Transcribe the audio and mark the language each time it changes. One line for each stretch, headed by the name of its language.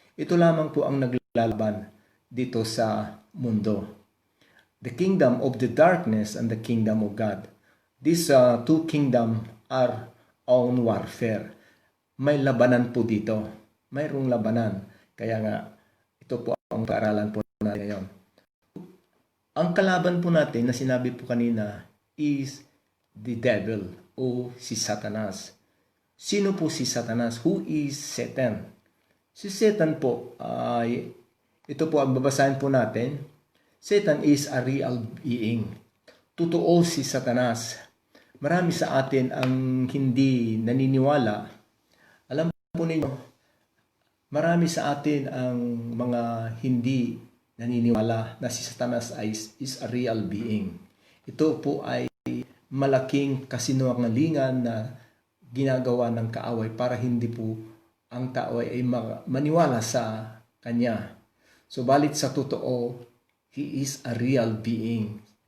Filipino: Ito lamang po ang naglalaban dito sa mundo.
English: The kingdom of the darkness and the kingdom of God. These two kingdom are on warfare.
Filipino: May labanan po dito. Mayroong labanan. Kaya nga, ito po ang paaralan po natin ngayon. Ang kalaban po natin na sinabi po kanina
English: is the devil
Filipino: o si Satanas. Sino po si Satanas?
English: Who is Satan?
Filipino: Si Satan po ay, ito po ang babasahin po natin.
English: Satan is a real being.
Filipino: Totoo si Satanas. Marami sa atin ang hindi naniniwala. Alam po ninyo, marami sa atin ang mga hindi naniniwala na si Satanas
English: is a real being.
Filipino: Ito po ay malaking kasinungalingan na ginagawa ng kaaway para hindi po ang tao ay maniwala sa kanya. Subalit sa totoo,
English: he is a real being.